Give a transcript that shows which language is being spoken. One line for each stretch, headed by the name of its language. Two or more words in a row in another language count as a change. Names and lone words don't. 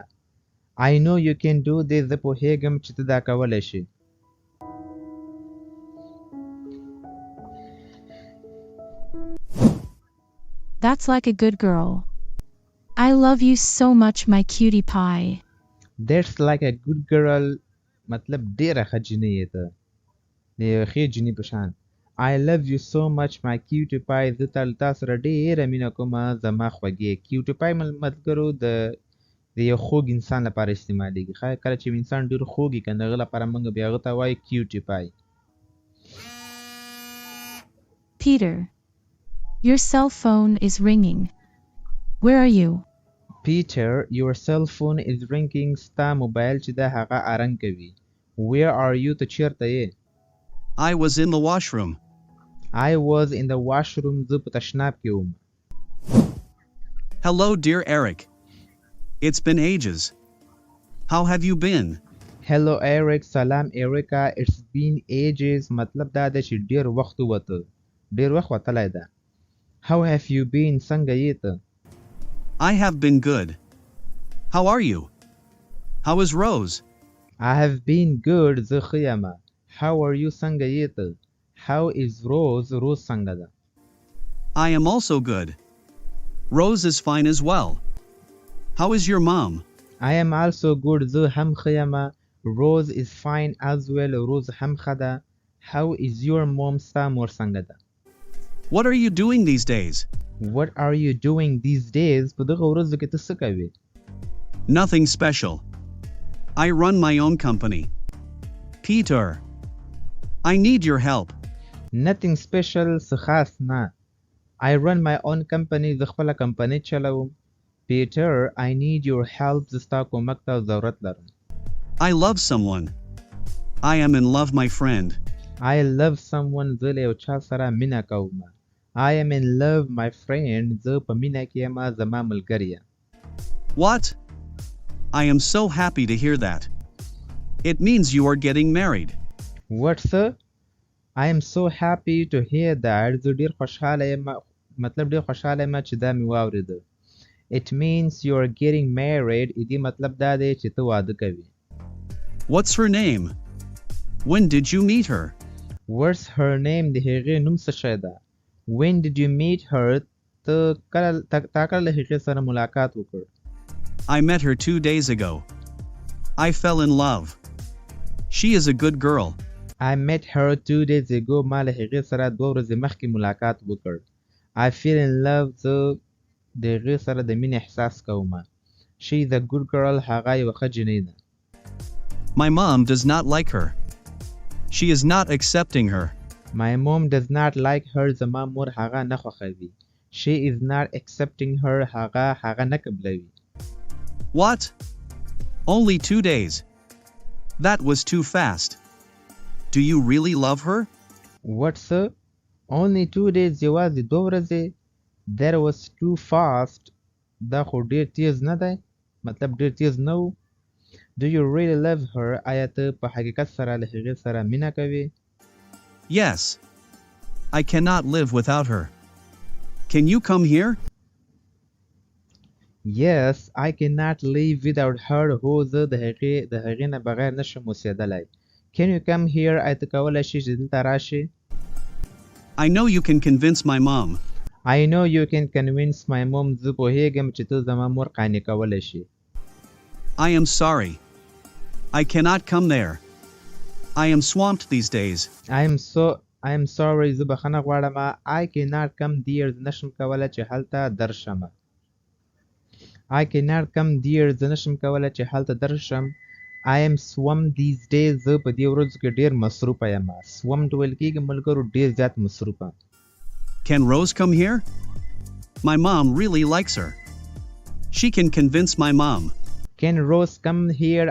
English: I know you can do this.
Pashto: زه پوهېږم چې ته دا کولی شې.
English: That's like a good girl. I love you so much, my cutie pie. That's like a good girl.
Pashto: مطلب ډېره ښه جینۍ یې ته. د یوې ښې جینۍ په شان.
English: I love you so much, my cutie pie.
Pashto: زه تا سره ډېره مینه کومه زما خوږې.
English: cutie pie
Pashto: ملګرو د یو خوږ انسان لپاره استعمالیږي. کله چې انسان ډېر خوږ وي که د هغه لپاره موږ بیا هغه ته وایو
English: cutie pie. Peter, your cell phone is ringing. Where are you? Peter, your cell phone is ringing.
Pashto: ستا موبایل چې ده هغه ارنګ کوي.
English: Where are you?
Pashto: ته چېرته یې؟
English: I was in the washroom. I was in the washroom.
Pashto: زه په تشناب کې وم.
English: Hello, dear Eric. It's been ages. How have you been? Hello, Eric.
Pashto: سلام ایریکا.
English: It's been ages.
Pashto: مطلب دا ده چې ډېر وخت ووته. ډېر وخت وتلی ده.
English: How have you been?
Pashto: څنګه یې ته؟
English: I have been good. How are you? How is Rose? I have been good.
Pashto: زه ښه یمه.
English: How are you?
Pashto: څنګه یې ته؟
English: How is Rose?
Pashto: Rose څنګه ده؟
English: I am also good. Rose is fine as well. How is your mom? I am also good.
Pashto: زه هم ښه یمه.
English: Rose is fine as well.
Pashto: Rose هم ښه ده.
English: How is your mom?
Pashto: ستا مور څنګه ده؟
English: What are you doing these days? What are you doing these days?
Pashto: په دغه ورځو کې ته څه کوې؟
English: Nothing special. I run my own company. Peter. I need your help. Nothing special.
Pashto: څه خاص نه.
English: I run my own company.
Pashto: زه خپله کمپنۍ چلوم.
English: Peter, I need your help.
Pashto: زه ستا کومک ته ضرورت لرم.
English: I love someone. I am in love, my friend. I love someone.
Pashto: زه له یو چا سره مینه کوم.
English: I am in love, my friend.
Pashto: زه په مینه کې یم زما ملګریه.
English: What? I am so happy to hear that. It means you are getting married. What, sir? I am so happy to hear that.
Pashto: زه ډېر خوشحاله یم. مطلب ډېر خوشحاله یم چې دا مې واورېده.
English: It means you are getting married.
Pashto: دې مطلب دا دی چې ته واده کوې.
English: What's her name? When did you meet her? What's her name?
Pashto: د هغې نوم څه شی ده؟
English: When did you meet her?
Pashto: تا کله له هغې سره ملاقات وکړ؟
English: I met her 2 days ago. I fell in love. She is a good girl. I met her 2 days ago.
Pashto: ما له هغې سره 2 ورځې مخکې ملاقات وکړ.
English: I feel in love.
Pashto: زه د هغې سره د مینې احساس کوم.
English: She is a good girl.
Pashto: هغه یوه ښه جینۍ ده.
English: My mom does not like her. She is not accepting her. My mom does not like her.
Pashto: زما مور هغه نه خوښوي.
English: She is not accepting her.
Pashto: هغه نه قبلوي.
English: What? Only 2 days. That was too fast. Do you really love her? What, sir? Only 2 days.
Pashto: یوازې 2 ورځې.
English: That was too fast.
Pashto: دا خو ډېر تیز نه دی. مطلب ډېر تیز نه و.
English: Do you really love her?
Pashto: آیا ته په حقیقت سره له هغې سره مینه کوې؟
English: Yes. I cannot live without her. Can you come here? Yes, I cannot live without her.
Pashto: هو زه د هغې نه بغیر نشم اوسېدلی.
English: Can you come here?
Pashto: آیا ته کولی شې چې دلته راشې؟
English: I know you can convince my mom. I know you can convince my mom.
Pashto: زه پوهېږم چې ته زما مور قانع کولی شې.
English: I am sorry. I cannot come there. I am swamped these days. I am sorry.
Pashto: زه بخښنه غواړم.
English: I cannot come there.
Pashto: زه نشم کولی چې هلته درشم.
English: I cannot come there.
Pashto: زه نشم کولی چې هلته درشم.
English: I am swamped these days.
Pashto: زه په دې ورځو کې ډېر مصروفه یم. swamped ویل کېږي ملګرو ډېر زیات مصروفه.
English: Can Rose come here? My mom really likes her. She can convince my mom. Can Rose come here?